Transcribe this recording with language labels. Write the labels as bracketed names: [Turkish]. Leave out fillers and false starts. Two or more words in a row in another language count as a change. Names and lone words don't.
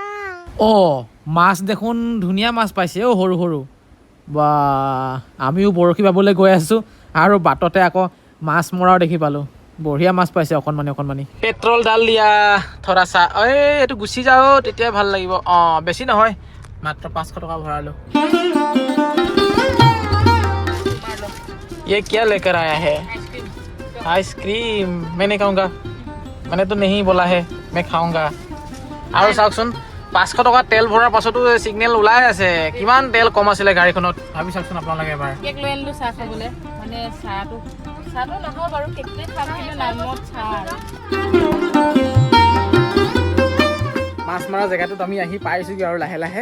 [Assamese] অঁ, মাছ দেখোন ধুনীয়া মাছ পাইছে অ', সৰু সৰু। বা, আমিও বৰশী বাবলৈ গৈ আছোঁ আৰু বাটতে আকৌ মাছ মৰাও দেখি পালোঁ। বঢ়িয়া মাছ পাইছে অকণমানি অকণমানি। পেট্ৰল ডাল দিয়া থৰা চা। এইটো গুচি যাওঁ, তেতিয়াই ভাল লাগিব। অঁ, বেছি নহয়, মাত্ৰ 500 টকা ভৰালোঁ। [Hindi] ये क्या लेकर आया है? आइसक्रीम। मैं नहीं खाऊंगा, मैंने तो नहीं बोला है मैं खाऊंगा। [Assamese] আৰু চাওকচোন 500 টকা তেল ভৰাৰ পাছতো চিগনেল ওলাই আছে। কিমান তেল কম আছিলে গাড়ীখনত, ভাবি চাওকচোন আপোনালোকে এবাৰ। কেক লৈ আনিলোঁ চাহ খাবলৈ। মানে চাহটো নহয় বাৰু, কেকটোৱে খাম, কিন্তু নামত চাহ আৰু। মাছ মৰা জেগাটোত আমি আহি পাইছোঁগৈ আৰু লাহে লাহে।